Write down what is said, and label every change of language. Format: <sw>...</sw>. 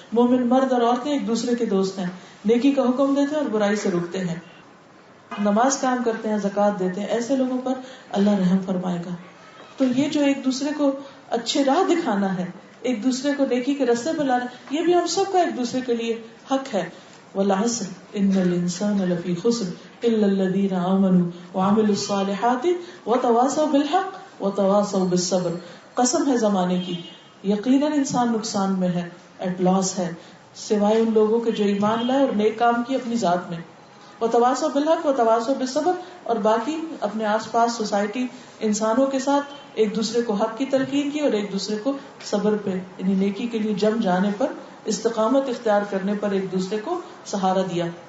<ur>مومن مرد اور عورتیں ایک دوسرے کے دوست ہیں، نیکی کا حکم دیتے ہیں اور برائی سے روکتے ہیں، نماز قائم کرتے ہیں، زکوٰۃ دیتے ہیں. ایسے لوگوں پر اللہ رحم فرمائے گا. تو یہ جو ایک دوسرے کو اچھے راہ دکھانا ہے، ایک دوسرے کو نیکی کے راستے پہ لانا، یہ بھی ہم سب کا ایک دوسرے کے لیے حق ہے.</ur> <ar>والعصر ان الانسان لفی خسر الا الذین آمنوا وعملوا الصالحات وتواصوا بالحق وتواصوا بالصبر.</ar> <ur>قسم ہے زمانے کی، یقیناً انسان نقصان میں ہے،</ur> <en>at loss</en> <ur>ہے، سوائے ان لوگوں کے جو ایمان لائے اور نیک کام کی اپنی ذات میں.</ur> <ar>وتواصوا بالحق وتواصوا بالصبر،</ar> <ur>اور باقی اپنے آس پاس سوسائٹی انسانوں کے ساتھ ایک دوسرے کو حق کی تلقین کی اور ایک دوسرے کو صبر پہ یعنی نیکی کے لیے جم جانے پر، استقامت اختیار کرنے پر ایک دوسرے کو سہارا دیا.</ur>